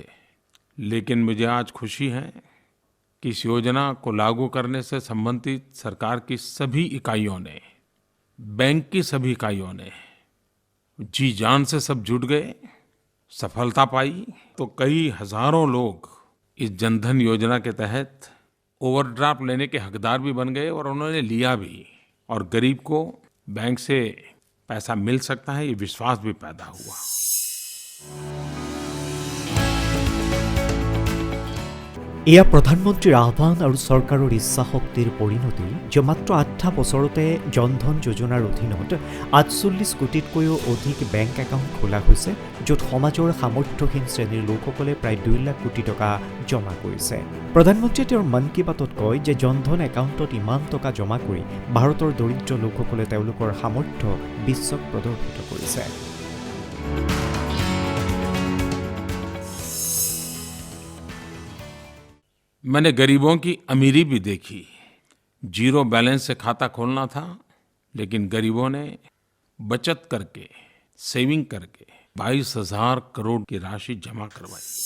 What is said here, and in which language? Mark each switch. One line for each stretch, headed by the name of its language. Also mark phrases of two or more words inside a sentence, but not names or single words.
Hindi: लेकिन मुझे आज खुशी है कि इस योजना को लागू करने से संबंधित सरकार की सभी इकाइयों ने, बैंक की सभी इकाइयों ने जी जान से सब जुट गए, सफलता पाई। तो कई हजारों लोग इस जनधन योजना के तहत ओवरड्राफ्ट लेने के हकदार भी बन गए और उन्होंने लिया भी, और गरीब को बैंक से पैसा मिल सकता है ये विश्वास भी पैदा हुआ।
Assamese: এয়া প্ৰধানমন্ত্ৰীৰ আহ্বান আৰু চৰকাৰৰ ইচ্ছা শক্তিৰ পৰিণতি যে মাত্ৰ ৮ বছৰতে জনধন যোজনাৰ অধীনত ৪৮ কোটিতকৈও অধিক বেংক একাউণ্ট খোলা হৈছে, য'ত সমাজৰ সামৰ্থ্যহীন শ্ৰেণীৰ লোকসকলে প্ৰায় ২ লাখ কোটি টকা জমা কৰিছে। প্ৰধানমন্ত্ৰীয়ে তেওঁৰ মন কী বাতত কয় যে জনধন একাউণ্টত ইমান টকা জমা কৰি ভাৰতৰ দৰিদ্ৰ লোকসকলে তেওঁলোকৰ সামৰ্থ্য বিশ্বক প্ৰদৰ্শিত কৰিছে।
Hindi: मैंने गरीबों की अमीरी भी देखी।
English: zero balance
Hindi: से खाता खोलना था, लेकिन गरीबों ने बचत करके, सेविंग करके 22,000 करोड़ की राशि जमा करवाई।